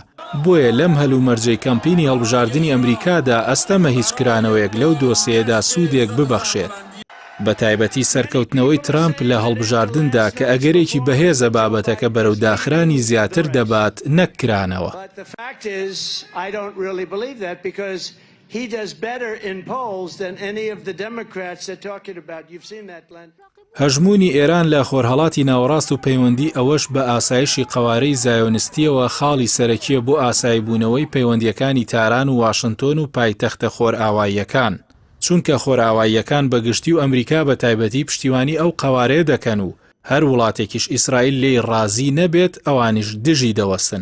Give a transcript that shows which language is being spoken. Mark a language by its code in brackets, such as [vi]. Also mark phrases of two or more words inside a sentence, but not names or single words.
[ckb] بۆیە لەم هەلومەرجەی کەمپینی هەڵبژاردننی ئەمریکادا ئەستەمە هیچ کرانەوەیەک لەو دۆسیەدا سوودێک ببەخشێت. بە تایبەتی سەرکەوتنەوەی ترامپ لە هەڵبژاردندا کە ئەگەرێکی بەهێزە بابەتەکە بەرەو داخرانی زیاتر دەبات نەکرانەوە. [en] He does better in polls than any of the Democrats they're talking about. You've seen that, Glenn. [ckb] هەژمونی ئێران لە خۆرهەڵاتی ناوەڕاست و پەیوەندی ئەوەش بە ئاسایشی قەوارەی زایۆنستیەوە خاڵی سەرەکیە بۆ ئاساییبوونەوەی پەیوەندیەکانی تاران و واشنتۆن و پایتەختە خۆرئاواییەکان. چونکە خۆرئاواییەکان بەگشتی و ئەمریکا بە تایبەتی پشتیوانی ئەو قەوارەیە دەکەن و هەر وڵاتێکیش ئیسرائیل لێی ڕازی نەبێت ئەوانیش دژی دەوەستن.